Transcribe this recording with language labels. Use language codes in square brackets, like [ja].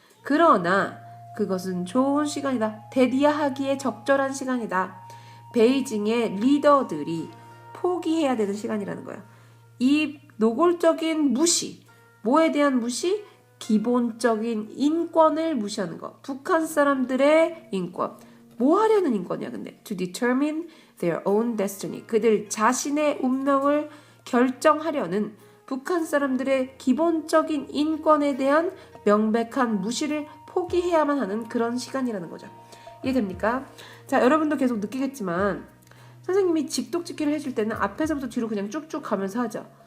[ko] 그러나 그것은 좋은 시간이다. 대비하기에 적절한 시간이다. 베이징의 리더들이 포기해야 되는 시간이라는 거야. 이 노골적인 무시. 뭐에 대한 무시? 기본적인 인권을 무시하는 거. 북한 사람들의 인권. 뭐 하려는 인권이야 근데? [en] To determine their own destiny. [ko] 그들 자신의 운명을 결정하려는 북한 사람들의 기본적인 인권에 대한 명백한 무시를 포기해야만 하는 그런 시간이라는 거죠. 이해됩니까? 자, 여러분도 계속 느끼겠지만 선생님이 직독직기를 해줄 때는 앞에서부터 뒤로 그냥 쭉쭉 가면서 하죠.